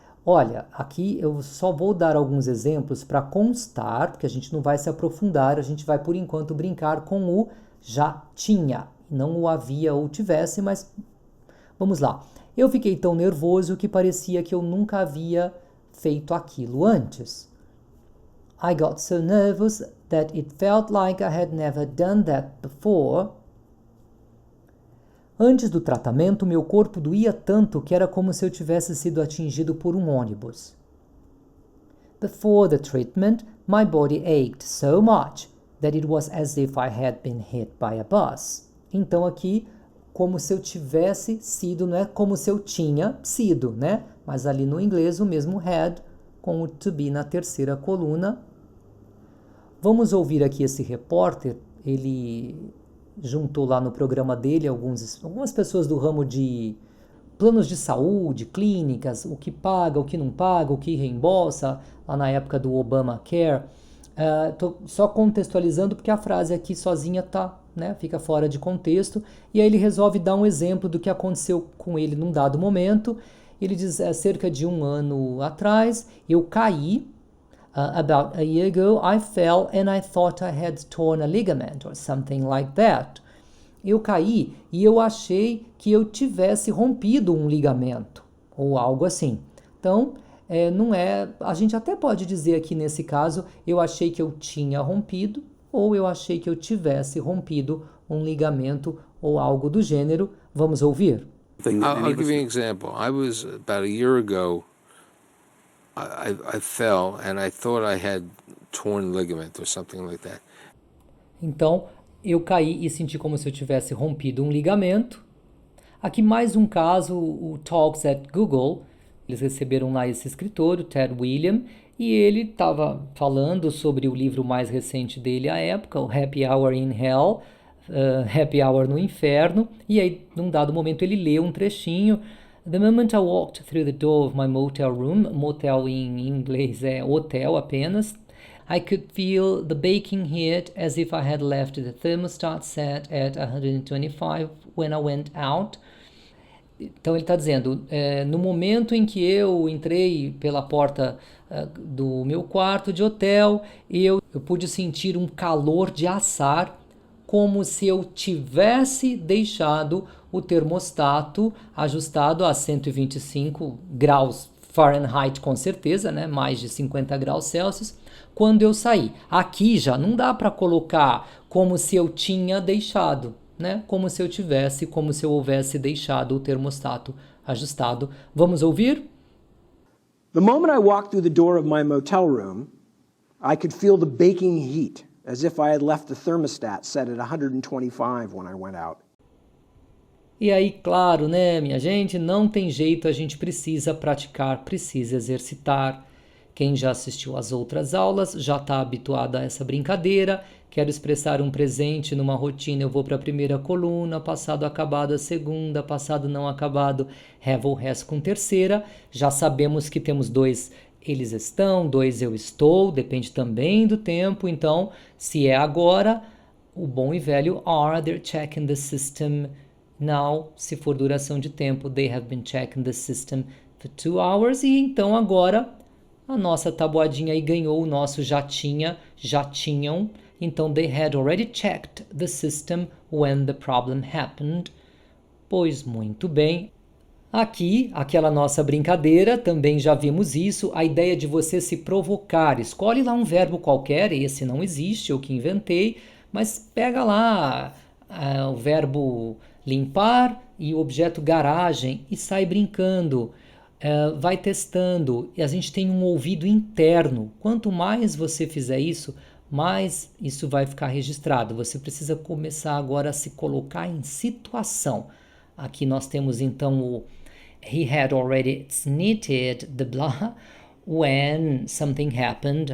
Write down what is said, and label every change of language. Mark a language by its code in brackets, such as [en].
[pt] Olha, aqui eu só vou dar alguns exemplos para constar, porque a gente não vai se aprofundar, a gente vai por enquanto brincar com o já tinha, não o havia ou tivesse, mas vamos lá. Eu fiquei tão nervoso que parecia que eu nunca havia feito aquilo antes. [en] I got so nervous that it felt like I had never done that before. [pt] Antes do tratamento, meu corpo doía tanto que era como se eu tivesse sido atingido por um ônibus. [en] Before the treatment, my body ached so much that it was as if I had been hit by a bus. [pt] Então aqui, como se eu tivesse sido, não é como se eu tinha sido, né? Mas ali no inglês o mesmo had com o to be na terceira coluna. Vamos ouvir aqui esse repórter, ele juntou lá no programa dele algumas pessoas do ramo de planos de saúde, clínicas, o que paga, o que não paga, o que reembolsa, lá na época do Obamacare. Tô só contextualizando porque a frase aqui sozinha tá, né, fica fora de contexto, e aí ele resolve dar um exemplo do que aconteceu com ele num dado momento. Ele diz, cerca de 1 ano atrás, eu caí, [en] about a year ago, I fell and I thought I had torn a ligament or something like that. [pt] Eu caí e eu achei que eu tivesse rompido um ligamento ou algo assim. Então, não é, a gente até pode dizer aqui nesse caso, eu achei que eu tinha rompido ou eu achei que eu tivesse rompido um ligamento ou algo do gênero. Vamos ouvir? [en] I'll give you an example. I was about a year ago. I fell and I thought I had torn ligament or something like that. [pt] Então, eu caí e senti como se eu tivesse rompido um ligamento. Aqui mais um caso, o Talks at Google. Eles receberam lá esse escritor, o Ted William, E ele estava falando sobre o livro mais recente dele à época, o Happy Hour in Hell, Happy Hour no Inferno, e aí, num dado momento, ele leu um trechinho. [en] The moment I walked through the door of my motel room, [pt] motel em inglês é hotel apenas, [en] I could feel the baking heat as if I had left the thermostat set at 125 when I went out. [pt] Então ele está dizendo, no momento em que eu entrei pela porta do meu quarto de hotel, eu pude sentir um calor de assar, como se eu tivesse deixado o termostato ajustado a 125 graus Fahrenheit, com certeza, né? Mais de 50 graus Celsius, quando eu saí. Aqui já não dá para colocar como se eu tinha deixado, né? Como se eu houvesse deixado o termostato ajustado. Vamos ouvir? [en] The moment I walked through the door of my motel room, I could feel the baking heat, as if I had left the thermostat set at 125 when I went out. [pt] E aí, claro, né, minha gente, não tem jeito, a gente precisa praticar, precisa exercitar. Quem já assistiu às outras aulas já está habituado a essa brincadeira. Quero expressar um presente numa rotina, eu vou para a primeira coluna, passado acabado a segunda, passado não acabado, have ou has com terceira. Já sabemos que temos dois eles estão, dois eu estou, depende também do tempo. Então, se é agora, o bom e velho are, [en] they're checking the system now. [pt] Se for duração de tempo, [en] they have been checking the system for 2 hours. [pt] E então agora a nossa tabuadinha aí ganhou o nosso já tinham. [en] Então, they had already checked the system when the problem happened. [pt] Pois muito bem. Aqui, aquela nossa brincadeira, também já vimos isso, a ideia de você se provocar. Escolhe lá um verbo qualquer, esse não existe, eu que inventei, mas pega lá o verbo limpar e o objeto garagem e sai brincando. Vai testando, e a gente tem um ouvido interno. Quanto mais você fizer isso, mais isso vai ficar registrado. Você precisa começar agora a se colocar em situação. Aqui nós temos então o [en] he had already sneezed the blah when something happened.